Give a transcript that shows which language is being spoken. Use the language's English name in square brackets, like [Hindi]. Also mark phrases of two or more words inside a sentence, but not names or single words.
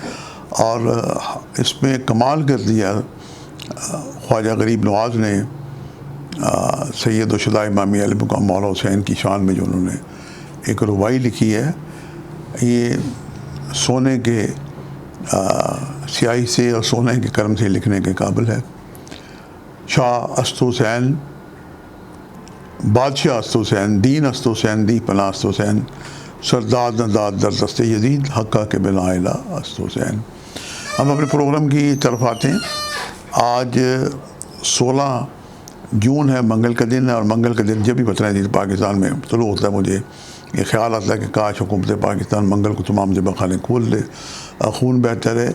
[Urdu] اور اس میں کمال کر دیا خواجہ غریب نواز نے سید الشہداء امام علی مقام مولا حسین کی شان میں جو انہوں نے ایک رباعی لکھی ہے، یہ سونے کے سیاہی سے اور سونے کے قلم سے لکھنے کے قابل ہے۔ [Persian] شاہ است حسین، بادشاہ است حسین، دین است حسین، دی پناہ است حسین، سرداد نداد در دست یزید، حقہ کے بلا الہ است حسین۔ [Urdu] ہم اپنے پروگرام کی طرف آتے ہیں۔ آج 16 جون ہے، منگل کا دن ہے، اور منگل کا دن جب بھی وطن عزیز پاکستان میں طلوع ہوتا ہے مجھے یہ خیال آتا ہے کہ کاش حکومت پاکستان منگل کو تمام ذبح خانے کھول دے، خون بہتا رہے۔